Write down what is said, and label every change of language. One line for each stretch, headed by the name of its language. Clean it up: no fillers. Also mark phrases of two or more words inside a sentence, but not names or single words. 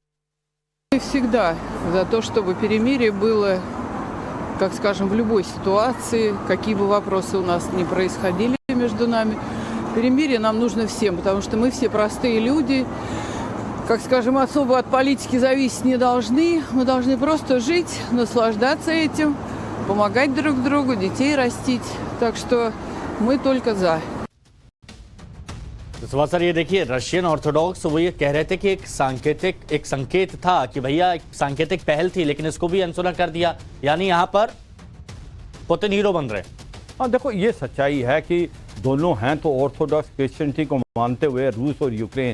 Russian: Мы всегда за то, чтобы перемирие было, как скажем, в любой ситуации, какие бы вопросы у нас ни происходили между нами. Перемирие нам нужно всем, потому что мы все простые люди, как скажем, особо от политики зависеть не должны. Мы должны просто жить, наслаждаться этим, помогать друг другу, детей растить. Так что мы только за.
Hindi: तो सर ये देखिए,
English: Russian Orthodox
Hindi: वो ये कह रहे थे कि एक संकेत था कि भैया एक सांकेतिक पहल थी, लेकिन इसको भी अनसुना कर दिया, यानी यहाँ पर पुतिन हीरो बन रहे। हाँ देखो, ये सच्चाई है कि दोनों हैं तो
English: Orthodox Christianity
Hindi: को मानते हुए रूस और यूक्रेन।